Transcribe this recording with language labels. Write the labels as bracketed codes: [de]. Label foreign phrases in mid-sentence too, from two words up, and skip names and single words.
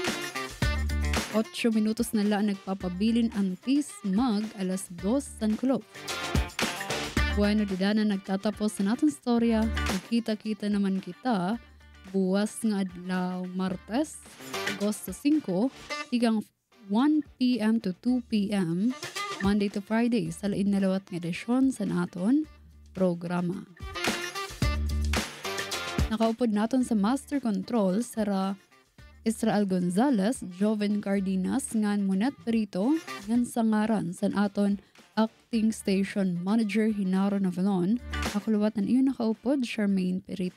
[war] 8 minutos na lang nagpapabilin ang tis mag alas 2 San Kulo. Bueno, didana nagtatapos sa naton storya. Nagkita-kita naman kita buwas nga adlaw Martes, Agosto 5, tigang 1 p.m. [en] to 2 p.m. Monday to Friday [war] sa lain na lawat nga edisyon sa naton programa. Nakaupod naton sa Master Control Sara Israel Gonzalez, Joven Cardenas, ngan Monet Perito, ngan sangaran san aton Acting Station Manager Hinaro Navalon, akuluwat ng iyon nakaupod Charmaine Perito.